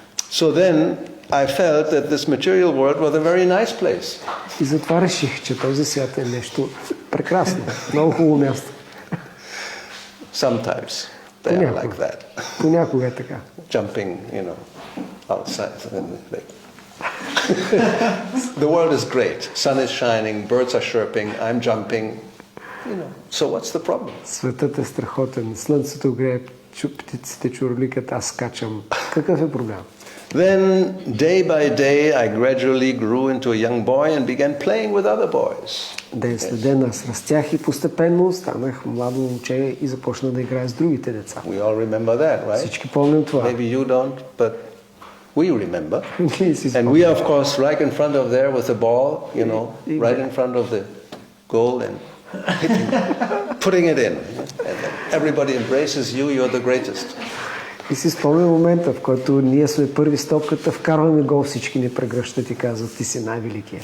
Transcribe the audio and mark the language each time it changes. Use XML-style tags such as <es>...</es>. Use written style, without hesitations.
<en>So then I felt that this material world was a very nice place.</en> <bg>И затова реших, че този свят е нещо прекрасно, много хубаво място.</bg> <en>Sometimes they are like that.</en> <bg>Понякога е така.</bg> <en>Jumping, outside. The world is great. Sun is shining, birds are chirping, I'm jumping. So what's the problem?</en> <bg>Светът е страхотен, слънцето грее, птиците чурликат, аз скачам. Какъв е проблем?</bg> <en>Then, day by day, I gradually grew into a young boy and began playing with other boys.</en> <bg>Ден след ден аз растях и постепенно станах младо момче и започна да играя с другите деца.</bg> <en>We all remember that, right?</en> <bg>Всички помним това.</bg> <en>Maybe you don't, but we remember. And we are, of course, right in front of there with the ball, right in front of the goal and hitting, putting it in. And everybody embraces you, you're the greatest.</en> <bg>И си спомням момента, в който ние сме първи с топката, вкарваме гол, всички ни прегръщат и казват, ти си най-великият.</bg>